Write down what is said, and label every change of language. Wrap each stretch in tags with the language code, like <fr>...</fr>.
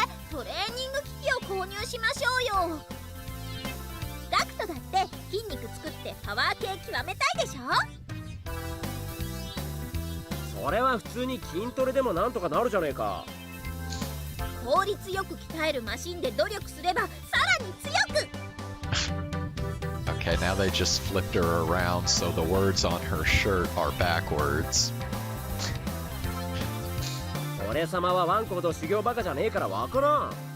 <ja>トレーニング機器を購入しましょうよ。ガクトだって筋肉作ってパワー系極めたいでしょ。それは普通に筋トレでもなんとかなるじゃねえか。効率よく鍛えるマシンで努力すればさらに強く。</ja> <en>Okay, now they just flipped her around so the words on her shirt are backwards.</en> <ja>俺様はワンコほど修行バカじゃねえからわからん。</ja>